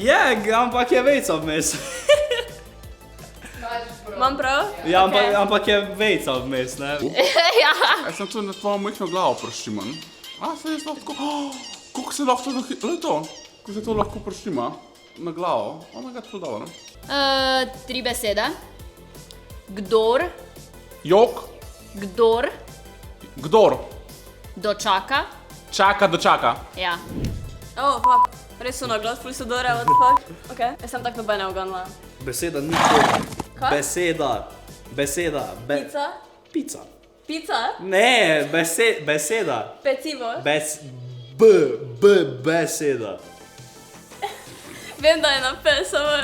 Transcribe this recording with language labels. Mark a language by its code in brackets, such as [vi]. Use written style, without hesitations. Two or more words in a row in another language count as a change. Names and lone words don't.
[sl] Je, ampak je vejca vmes. Imam prav? Ja, Okej. ampak je vejca vmes, ne? Ja. Jaz sem tu na tvojo majhno glavo preštima. Se jaz lahko tako, kako se lahko to, glej to, kako se to lahko preštima na glavo. [en] Oh my god, [sl] ful dobro, ne? 3 besede. Kdor. Jok. Kdor. Dočaka. Dočaka. Ja. Fuck. Res so na glas, ful so dore, [en] what the fuck. [sl] Okej. Jaz sem tak nobene uganila. Beseda ni konj. Kaj? Beseda. Pica? Pica. Pica? Ne, beseda. Pecivo? Beseda. Vem, da je na P, samo...